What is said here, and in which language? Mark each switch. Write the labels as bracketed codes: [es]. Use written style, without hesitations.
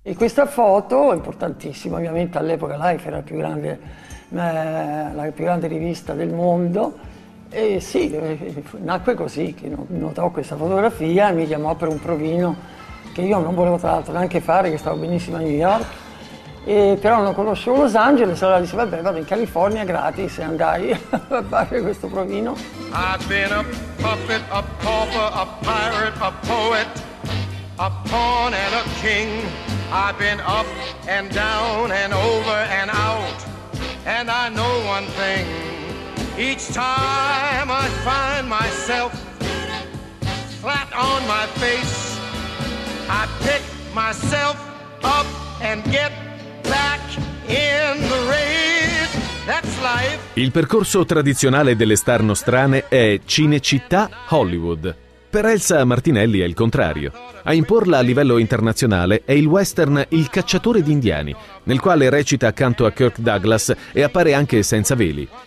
[it] E questa foto, importantissima, ovviamente all'epoca Life era la più grande rivista del mondo, e sì, nacque così, che notò questa fotografia e mi chiamò per un provino che io non volevo tra l'altro neanche fare, che stavo benissimo a New York. E però non conoscevo Los Angeles, allora disse vabbè, vado in California gratis e andai a fare questo provino. [en] I've been a puppet, a pauper, a pirate, a poet, a pawn and a king. I've been up and down and over and out, and I know one thing, each time I find myself flat on my face, I pick myself up and get back in the race. That's life. [it] Il percorso tradizionale delle star nostrane è Cinecittà Hollywood. Per Elsa Martinelli è il contrario. A imporla a livello internazionale è il western Il cacciatore di indiani, nel quale recita accanto a Kirk Douglas e appare anche senza veli.